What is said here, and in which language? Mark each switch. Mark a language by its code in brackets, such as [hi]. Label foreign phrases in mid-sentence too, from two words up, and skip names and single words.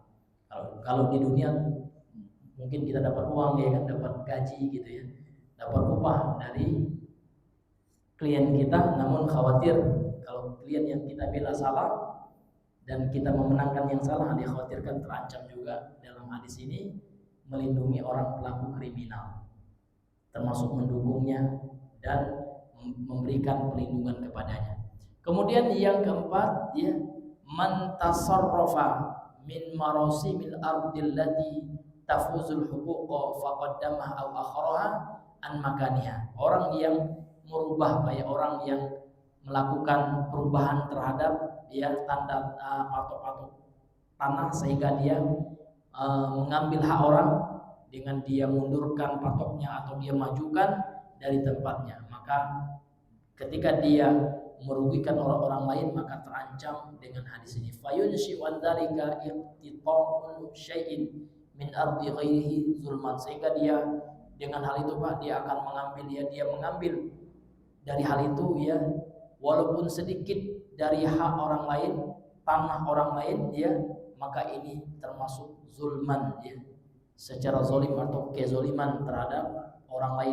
[id] Kalau di dunia mungkin kita dapat uang ya kan, dapat gaji gitu ya, dapat upah dari klien kita, namun khawatir kalau klien yang kita bela salah dan kita memenangkan yang salah, dikhawatirkan terancam juga dalam hadis ini melindungi orang pelaku kriminal, termasuk mendukungnya dan memberikan perlindungan kepadanya. Kemudian yang keempat ya, [ar] من تصرف من مراسم الأرض التي تحفظ الحقوق فقدمها أو أخرها عن مكانها. [id] Orang yang merubah, kayak orang yang melakukan perubahan terhadap ya tanda patok-patok tanah, sehingga dia mengambil hak orang dengan dia mundurkan patoknya atau dia majukan dari tempatnya, maka ketika dia merugikan orang lain maka terancam dengan hadis ini. [ar] فينشأ عن ذلك اقتطاع شيء من أرض غيره ظلما, [id] sehingga dia dengan hal itu Pak, dia akan mengambil dia mengambil dari hal itu ya, walaupun sedikit dari hak orang lain, tanah orang lain ya, maka ini termasuk zulman ya, secara zalim atau kezaliman terhadap orang lain.